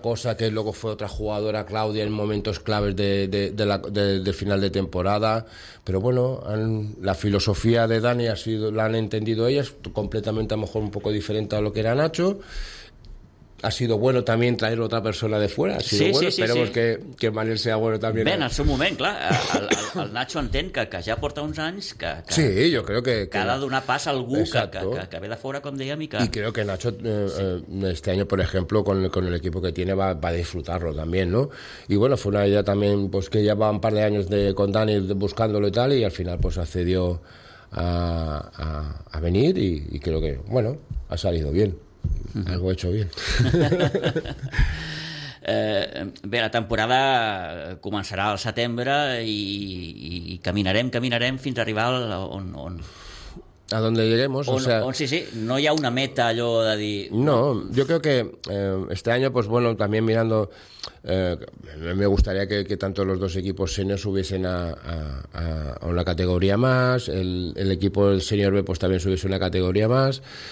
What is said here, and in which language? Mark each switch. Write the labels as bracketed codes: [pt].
[es] cosa, que luego fue otra jugadora, Claudia, en momentos claves de final de temporada. Pero bueno, la filosofía de Dani ha sido, la han entendido ellas, completamente a lo mejor un poco diferente a lo que era Nacho. Ha sido bueno también traer otra persona de fuera. Ha sido sí, bueno. Sí, sí, esperemos sí. Que Manel sea bueno también. [ca] Ben, al seu moment, clar. El Nacho entén que ja porta uns anys que sí, jo crec que ha de donar pas a algú que ve de fora, com dèiem. [es] I creo que Nacho, sí. Este año, por ejemplo, con el equipo que tiene, va a disfrutarlo también, ¿no? Y bueno, fue una idea también, pues que ya va un par de años con Dani buscándolo y tal, y al final pues accedió a venir y creo que, bueno, ha salido bien. Algo hecho bien. [ca] Bé, la temporada començarà al setembre i caminarem fins a arribar al, on [es] a donde lleguemos, o sea, sí, [ca] no hi ha una meta allò de dir. [es] No, yo creo que este año pues bueno, también mirando me gustaría que tanto los dos equipos senior subiesen a una categoría más, el equipo del senior B pues también subiese una categoría más.